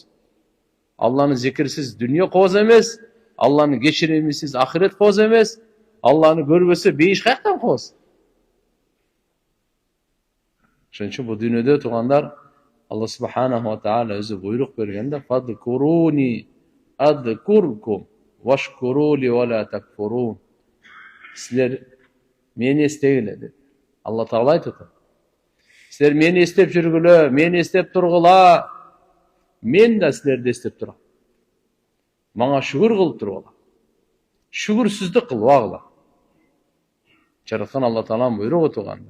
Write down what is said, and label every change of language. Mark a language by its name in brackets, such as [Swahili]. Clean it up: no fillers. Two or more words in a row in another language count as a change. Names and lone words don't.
[Kyrgyz] Алланын зикирсиз дүйнө кооз эмес, Алланын кечиримисиз ахирет кооз эмес, Алланы көрбөсө бейиш каяктан кооз. Ошон үчүн бул дүйнөдө туугандар Алла [Arabic] سبحانه وتعالى [Kyrgyz] өзү буйрук бергенде: [Arabic] "فاذكروني أذكركم واشكروا لي ولا تكفرون." [Kyrgyz] Силер мени эстегиле деп. Алла Таала айтат. Силер мени эстеп жүргүлө, мени эстеп тургула. Мен да силерди эстеп турам. Мага шүгүр кылып тургула. Шүгүрсүздүк кылбагыла. Жараткан Алла Тааланын буйругу туугандар.